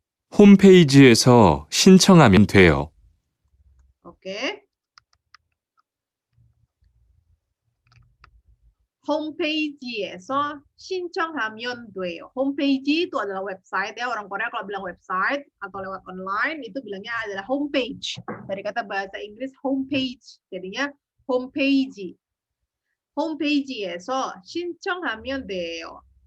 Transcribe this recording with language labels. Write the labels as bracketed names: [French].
[Korean] 홈페이지에서 신청하면 돼요. [Indonesian] Oke. [Korean] 홈페이지에서 신청하면 돼요. [Indonesian] Homepage itu adalah website ya. Orang Korea kalau bilang website atau lewat online itu bilangnya adalah homepage. Dari kata bahasa Inggris homepage. Jadinya homepage. [Korean] 홈페이지에서 신청하면 돼요.